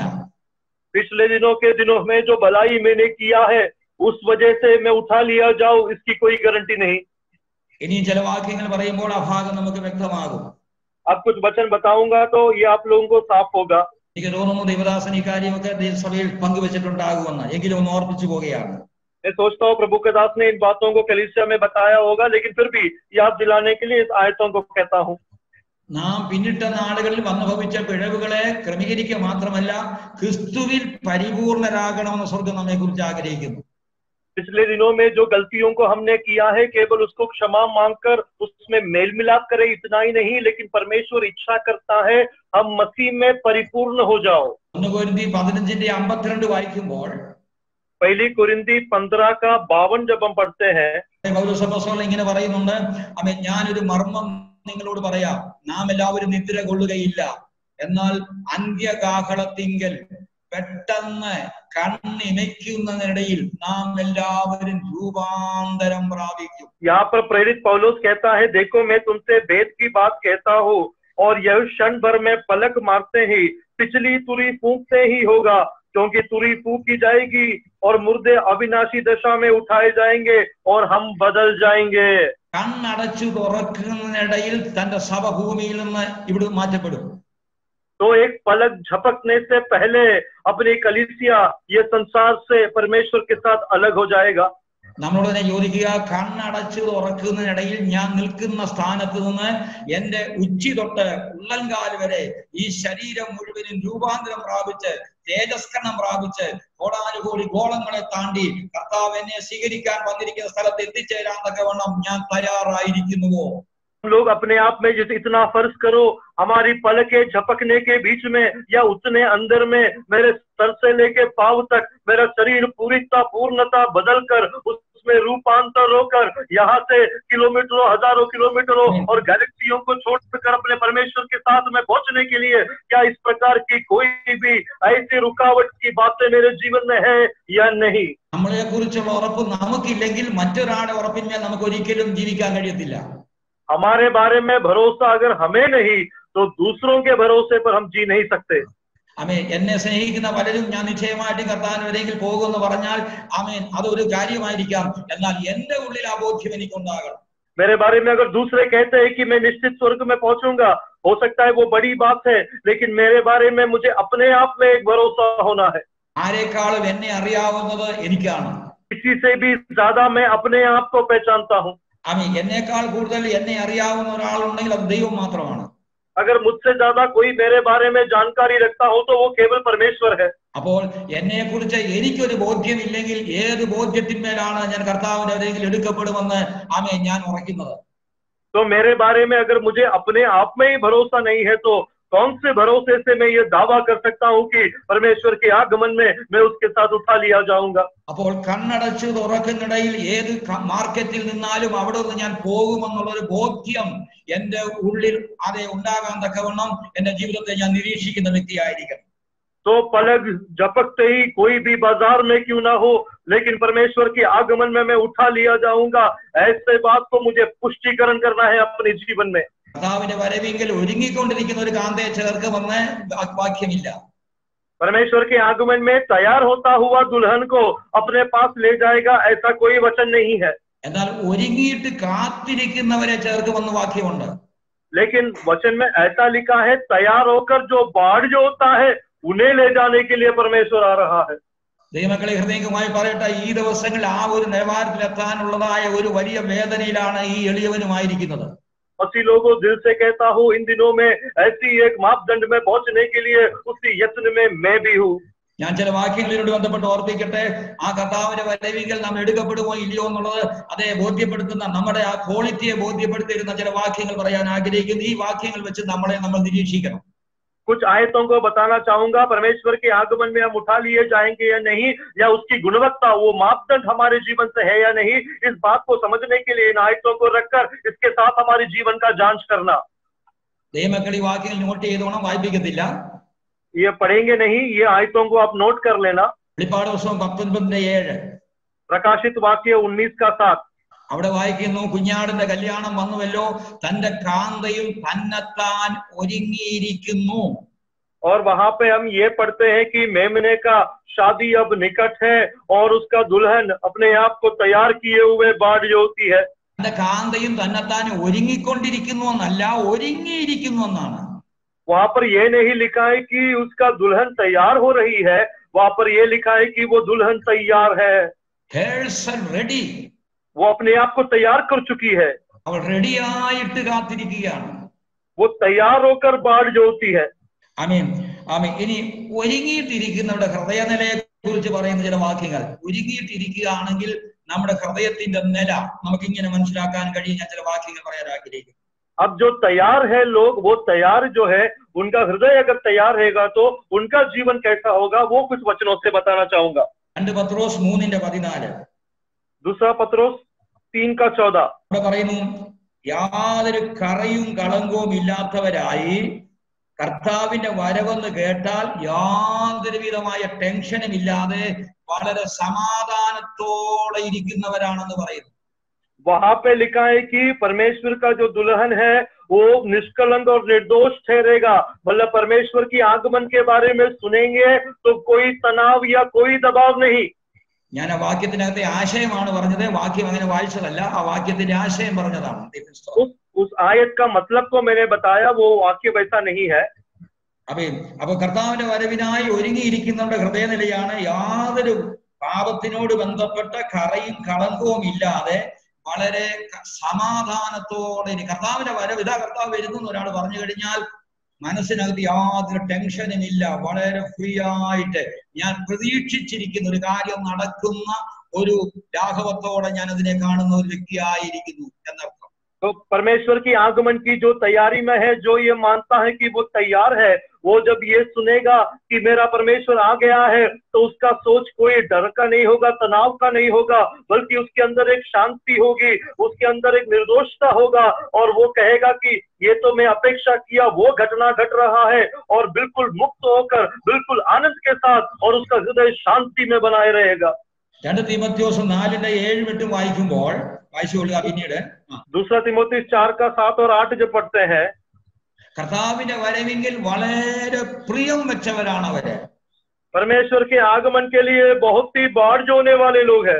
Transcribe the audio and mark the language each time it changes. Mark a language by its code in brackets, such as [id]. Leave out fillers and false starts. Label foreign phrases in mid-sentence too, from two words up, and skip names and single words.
[hi] पिछले दिनों के दिनों में जो भलाई मैंने किया है उस वजह से मैं उठा लिया जाऊं, इसकी कोई गारंटी नहीं। [ml] ഇനിയും ചില വാക്യങ്ങൾ പറയുമ്പോൾ ആ ഭാഗം നമുക്ക് വ്യക്തമാകും. [hi] अब कुछ वचन बताऊंगा तो ये आप लोगों को साफ होगा। [ml] എനിക്ക് തോന്നുന്നു ദൈവദാസൻ ഈ കാര്യമൊക്കെ സഭയിൽ പങ്കുവച്ചിട്ടുണ്ടാകുമെന്ന്, എങ്കിലും ഒന്ന് ഓർപ്പിച്ചു പോവുകയാണ്. [hi] मैं सोचता हूँ प्रभु के दास ने इन बातों को कलीसिया में बताया होगा, लेकिन फिर भी याद दिलाने के लिए इस आयतों को कहता हूँ। [ml] നാം പിന്നിട്ട നാളുകളിൽ വന്നുഭവിച്ച പിഴവുകളെ ക്രമീകരിക്കുക മാത്രമല്ല, ക്രിസ്തുവിൽ പരിപൂർണരാകണമെന്ന് സ്വർഗം നമ്മെ കുറിച്ച് ആഗ്രഹിക്കുന്നു. [hi] पिछले दिनों में जो गलतियों को हमने किया है केवल उसको क्षमा मांगकर उसमें मेल मिलाप करें, इतना ही नहीं, लेकिन परमेश्वर इच्छा करता है हम मसीह में परिपूर्ण हो जाओ। [ml] 1 കൊരിന്തി 15:52 വായിക്കുമ്പോൾ [hi] पहली कुरिन्ती 15 का 52 जब हम पढ़ते हैं, [ml] പൗലോസ് അപ്പോസ്തലൻ ഇങ്ങനെ പറയുന്നുണ്ട്, ആമേൻ, ഞാനൊരു മർമ്മം നിങ്ങളോട് പറയാം, നാം എല്ലാവരും നിദ്ര കൊള്ളുകയില്ല, എന്നാൽ അന്ത്യകാഹളത്തിങ്കൽ പെട്ടെന്ന് കണ്ണിമയ്ക്കുന്നതിനിടയിൽ നാം എല്ലാവരും രൂപാന്തരം പ്രാപിക്കും. [hi] यहाँ पर प्रेरित पौलुस कहता है, देखो मैं तुमसे भेद की बात कहता हूँ, और यह क्षण भर में पलक मारते ही पिछली तुरी फूंकते ही होगा, क्योंकि तुरी फूंकी जाएगी और मुर्दे अविनाशी दशा में उठाए जाएंगे और हम बदल जाएंगे. [ml] കണ്ണടച്ചു തുറക്കുന്നതിനിടയിൽ തന്റെ സഭ ഭൂമിയിൽ നിന്ന് ഇവിടെ മാറ്റപ്പെടും. [hi] तो एक पलक झपकने से पहले अपनी कलीसिया ये संसार से परमेश्वर के साथ अलग हो जाएगा. [ml] നമ്മളോട് തന്നെ ചോദിക്കുക, കണ്ണടച്ചു തുറക്കുന്നതിനിടയിൽ ഞാൻ നിൽക്കുന്ന സ്ഥാനത്ത് നിന്ന് എന്റെ ഉച്ചി തൊട്ട് ഉള്ളൻകാൽ വരെ ഈ ശരീരം മുഴുവനും രൂപാന്തരം പ്രാപിച്ച് തേജസ്കരണം പ്രാപിച്ച് കോടാനുകോടി ഗോളങ്ങളെ താണ്ടി കർത്താവ് എന്നെ സ്വീകരിക്കാൻ വന്നിരിക്കുന്ന സ്ഥലത്ത് എത്തിച്ചേരാൻ തക്കവണ്ണം ഞാൻ തയ്യാറായിരിക്കുന്നുവോ? [hi] हम लोग अपने आप में जैसे इतना फर्ज करो, हमारी पलकें झपकने के बीच में या उतने अंदर में मेरे सर से लेके पांव तक मेरा शरीर पूर्णता बदल कर उसमें रूपांतर होकर यहाँ से किलोमीटरों हजारों किलोमीटरों और गैलेक्सियों को छोड़कर अपने परमेश्वर के साथ में पहुंचने के लिए क्या इस प्रकार की कोई भी ऐसी रुकावट की बातें मेरे जीवन में है या नहीं? [ml] നമ്മളെ കുറിച്ചുള്ള ഉറപ്പ് നമുക്കില്ലെങ്കിൽ മറ്റൊരാളുടെ ഉറപ്പിന്മേൽ നമുക്ക് ഒരിക്കലും ജീവിക്കാൻ കഴിയത്തില്ല. [hi] हमारे बारे में भरोसा अगर हमें नहीं तो दूसरों के भरोसे पर हम जी नहीं सकते. [ml] ആമേൻ. എന്നെ സ്നേഹിക്കുന്ന പലരും ഞാൻ നിശ്ചയമായിട്ടും കർത്താവിനെങ്കിൽ പോകുമെന്ന് പറഞ്ഞാൽ ആമേൻ, അതൊരു കാര്യമായിരിക്കാം, എന്നാൽ എന്റെ ഉള്ളിൽ ആ ബോധ്യം എനിക്കുണ്ടാകണം. [hi] मेरे बारे में अगर दूसरे कहते हैं कि मैं निश्चित स्वर्ग में पहुंचूंगा, हो सकता है वो बड़ी बात है, लेकिन मेरे बारे में मुझे अपने आप में एक भरोसा होना है. [ml] ആരെക്കാളും എന്നെ അറിയാവുന്നത് എനിക്കാണ്. [hi] किसी से भी ज्यादा मैं अपने आप को पहचानता हूँ. [ml] ആമേൻ. എന്നേക്കാൾ കൂടുതൽ എന്നെ അറിയാവുന്ന ഒരാളുണ്ടെങ്കിൽ അത് ദൈവം മാത്രമാണ്. [hi] अगर मुझसे ज्यादा कोई मेरे बारे में जानकारी रखता हो तो वो केवल परमेश्वर है. [ml] അപ്പോൾ എന്നെ കുറിച്ച് എനിക്കൊരു ബോധ്യമില്ലെങ്കിൽ ഏത് ബോധ്യത്തിന്മേലാണ് ഞാൻ കർത്താവിന്റെ അരികിൽ എടുക്കപ്പെടുമെന്ന് ആമേൻ ഞാൻ ഉറക്കുന്നത്? [hi] तो मेरे बारे में अगर मुझे अपने आप में ही भरोसा नहीं है तो कौन से भरोसे से मैं ये दावा कर सकता हूँ कि परमेश्वर के आगमन में मैं उसके साथ उठा लिया जाऊंगा? [ml] അപ്പോൾ കണ്ണടച്ചു തുറക്കുന്നിടയിൽ ഏത് മാർക്കറ്റിൽ നിന്നാലും അവിടെ നിന്ന് ഞാൻ പോകുമെന്നുള്ളൊരു ബോധ്യം എന്റെ ഉള്ളിൽ അതേ ഉണ്ടാകാൻ തക്കവണ്ണം എന്റെ ജീവിതത്തെ ഞാൻ നിരീക്ഷിക്കുന്ന വ്യക്തിയായിരിക്കണം. [hi] तो पलक झपकते ही कोई भी बाजार में क्यों ना हो, लेकिन परमेश्वर के आगमन में मैं उठा लिया जाऊंगा, ऐसे बात को मुझे पुष्टिकरण करना है अपने जीवन में. [ml] കർത്താവിന്റെ വരവെങ്കിൽ ഒരുങ്ങിക്കൊണ്ടിരിക്കുന്ന ഒരു കാന്തയെ ചേർക്കുമെന്ന് വാക്യമില്ല. [hi] परमेश्वर के आगमन में तैयार होता हुआ दुल्हन को अपने पास ले जाएगा, ऐसा कोई वचन नहीं है. [ml] എന്നാൽ ഒരുങ്ങിയിട്ട് കാത്തിരിക്കുന്നവരെ ചേർക്കുമെന്ന് വാക്യമുണ്ട്. [hi] लेकिन वचन में ऐसा लिखा है, तैयार होकर जो बाढ़ जो होता है उन्हें ले जाने के लिए परमेश्वर आ रहा है. [ml] ദൈവമക്കളെ ഹൃദയമായി പറയട്ടെ, ഈ ദിവസങ്ങളിൽ ആ ഒരു നിലവാരത്തിലെത്താനുള്ളതായ ഒരു വലിയ വേദനയിലാണ് ഈ എളിയവനുമായിരിക്കുന്നത്. [hi] मसीह लोगों, दिल से कहता हूँ, इन दिनों में ऐसी एक मापदंड में पहुंचने के लिए उसी यत्न में मैं भी हूँ. [ml] ഞാൻ ചില വാക്യങ്ങളോട് ബന്ധപ്പെട്ട് ഓർപ്പിക്കട്ടെ. ആ കർത്താവിന്റെ വരവിൽ നാം എടുക്കപ്പെടുമോ ഇല്ലയോ എന്നുള്ളത് അതേ ബോധ്യപ്പെടുത്തുന്ന നമ്മുടെ ആ ക്വാളിറ്റിയെ ബോധ്യപ്പെടുത്തിയിരുന്ന ചില വാക്യങ്ങൾ പറയാൻ ആഗ്രഹിക്കുന്നു. ഈ വാക്യങ്ങൾ വെച്ച് നമ്മൾ നിരീക്ഷിക്കണം. [hi] कुछ आयतों को बताना चाहूंगा. परमेश्वर के आगमन में हम उठा लिए जाएंगे या नहीं, या उसकी गुणवत्ता वो मापदंड हमारे जीवन से है या नहीं, इस बात को समझने के लिए इन आयतों को रखकर इसके साथ हमारे जीवन का जांच करना. [ml] ദൈവമക്കൾ ഈ വാക്യങ്ങൾ നോട്ട് ചെയ്തോണം, വായിപ്പിക്കത്തില്ല. [hi] ये पढ़ेंगे नहीं, ये आयतों को आप नोट कर लेना. [ml] വെളിപ്പാട് പുസ്തകം 19:7 [hi] प्रकाशित वाक्य 19:7 [ml] അവിടെ വായിക്കുന്നു, കുഞ്ഞാടിന്റെ കല്യാണം വന്നുവല്ലോ, തന്റെ കാന്തയും തന്നെത്താൻ ഒരുങ്ങിയിരിക്കുന്നു. [hi] और वहां पे हम ये पढ़ते हैं कि मेमने का शादी अब निकट है और उसका दुल्हन अपने आप को तैयार किए हुए बाढ़ जो होती है. [ml] തന്റെ കാന്തയും തന്നെത്താൻ ഒരുങ്ങിക്കൊണ്ടിരിക്കുന്നു എന്നല്ല, ഒരുങ്ങിയിരിക്കുന്നു എന്നാണ്. [hi] वहां पर ये नहीं लिखा है कि उसका दुल्हन तैयार हो रही है, वहां पर ये लिखा है कि वो दुल्हन तैयार है. [ml] റെഡി. [hi] वो अपने आप को तैयार कर चुकी है. [ml] അവൾ റെഡിയായിട്ട് കാത്തിരിക്കുകയാണ്. [hi] वो तैयार होकर बाढ़ जो होती है. [ml] ആമേൻ ആമേൻ. ഇനി ഒരുങ്ങിയിട്ടിരിക്കുന്നവരുടെ ഹൃദയനിലയെ കുറിച്ച് പറയുന്ന ചില വാക്യങ്ങൾ ഉരുകിയിട്ടിരിക്കുകയാണെങ്കിൽ നമ്മുടെ ഹൃദയത്തിന്റെ നില നമുക്കിങ്ങനെ മനസ്സിലാക്കാൻ കഴിയും. ഞാൻ ചില വാക്യങ്ങൾ പറയാൻ ആഗ്രഹിക്കുന്നു. [hi] अब जो तैयार है लोग, वो तैयार जो है उनका हृदय अगर तैयार रहेगा तो उनका जीवन कैसा होगा, वो कुछ वचनों से बताना चाहूंगा। [ml] 2 പത്രോസ് 3:14 [hi] दूसरा पत्रोस 3:14 [ml] ഇവിടെ പറയുന്നു, യാതൊരു കറയും കളങ്കവും ഇല്ലാത്തവരായി കർത്താവിന്റെ വരവെന്ന് കേട്ടാൽ യാതൊരു വിധമായ ടെൻഷനും ഇല്ലാതെ വളരെ സമാധാനത്തോടെ ഇരിക്കുന്നവരാണെന്ന് പറയുന്നു. [hi] वहां पे लिखा है कि परमेश्वर का जो दुल्हन है वो निष्कलंक और निर्दोष ठहरेगा। मतलब परमेश्वर की आगमन के बारे में सुनेंगे तो कोई तनाव या कोई दबाव नहीं। [ml] ഞാൻ ആ വാക്യത്തിനകത്തെ ആശയമാണ് പറഞ്ഞത്, വാക്യം അങ്ങനെ വായിച്ചതല്ല, ആ വാക്യത്തിന്റെ ആശയം പറഞ്ഞതാണ്. [hi] उस आयत का मतलब को मैंने बताया, वो वाक्य वैसा नहीं है। [ml] അപ്പൊ കർത്താവിന്റെ വരവിനായി ഒരുങ്ങിയിരിക്കുന്നവരുടെ ഹൃദയനിലയാണ് യാതൊരു പാപത്തിനോട് ബന്ധപ്പെട്ട കറയും കളങ്കവും ഇല്ലാതെ വളരെ സമാധാനത്തോടെ കർത്താവിന്റെ വരവ്, ഇതാ കർത്താവ് വരുന്നു ഒരാൾ പറഞ്ഞു കഴിഞ്ഞാൽ മനസ്സിനകത്ത് യാതൊരു ടെൻഷനും ഇല്ല, വളരെ ഫ്രീ ആയിട്ട് ഞാൻ പ്രതീക്ഷിച്ചിരിക്കുന്ന ഒരു കാര്യം നടക്കുന്ന ഒരു ലാഘവത്തോടെ ഞാൻ അതിനെ കാണുന്ന ഒരു വ്യക്തിയായിരിക്കുന്നു എന്നർത്ഥം. [hi] तो परमेश्वर की आगमन की जो तैयारी में है, जो ये मानता है कि वो तैयार है, वो जब ये सुनेगा कि मेरा परमेश्वर आ गया है तो उसका सोच कोई डर का नहीं होगा, तनाव का नहीं होगा, बल्कि उसके अंदर एक शांति होगी, उसके अंदर एक निर्दोषता होगा और वो कहेगा कि ये तो मैं अपेक्षा किया वो घटना घट रहा है, और बिल्कुल मुक्त होकर बिल्कुल आनंद के साथ, और उसका हृदय शांति में बनाए रहेगा। [ml] 2 തീമോഥെയോസ് 4:7-8 വായിക്കുമ്പോൾ വായിച്ചുകൊള്ളുക. പിന്നീട് [hi] दूसरा तीमुथियुस 4:7 और 8 जब पढ़ते हैं, [ml] കർത്താവിന്റെ വരവെങ്കിൽ വളരെ പ്രിയം വെച്ചവരാണ് അവര്. [hi] परमेश्वर के आगमन के लिए बहुत ही बाढ़ जोने वाले लोग हैं।